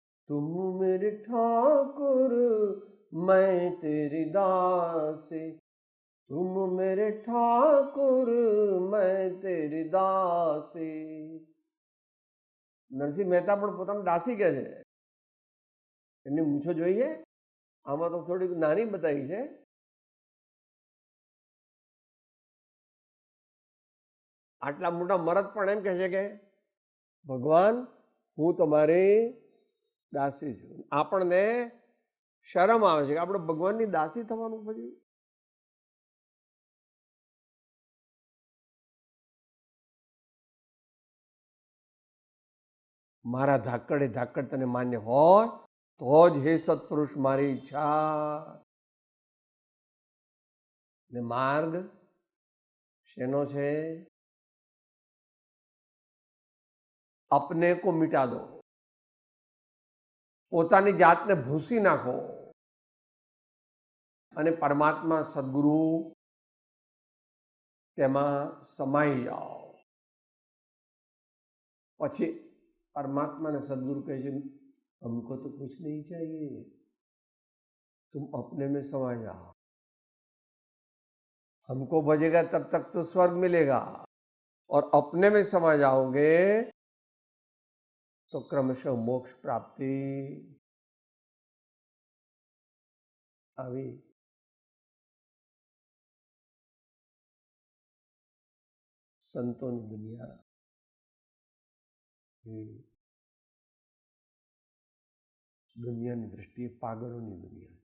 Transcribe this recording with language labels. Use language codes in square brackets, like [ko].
[hi] तुम मेरे ठाकुर मैं तेरी दासी, तुम मेरे ठाकुर मैं तेरी दासी. [gu] નરસિંહ મહેતા પણ પોતાનું દાસી કહે છે. એમની મૂછો જોઈએ, આમાં તો થોડીક નાની બતાવી છે. આટલા મોટા મરદ પણ એમ કહે છે કે ભગવાન હું તમારી દાસી છું. આપણને શરમ આવે છે કે આપણે ભગવાનની દાસી થવાનું. પછી મારા ધાકડે ધાકડ તને માન્ય હોય તો જ હે સત્પુરુષ મારી ઈચ્છા. ને માર્ગ શેનો છે? [hi] અપને કો મિટા દો, [gu] પોતાની જાતને ભૂસી નાખો અને પરમાત્મા સદગુરુ તેમાં સમાઈ જાઓ. [hi] પછી परमात्मा ने सदगुरु कहे हमको तो कुछ नहीं चाहिए, तुम अपने में समा जाओ, हमको भजेगा तब तक तो स्वर्ग मिलेगा, और अपने में समा जाओगे तो क्रमशः मोक्ष प्राप्ति [gu] આવી સંતોની દુનિયા એ દુનિયાની દ્રષ્ટિએ પાગલોની દુનિયા.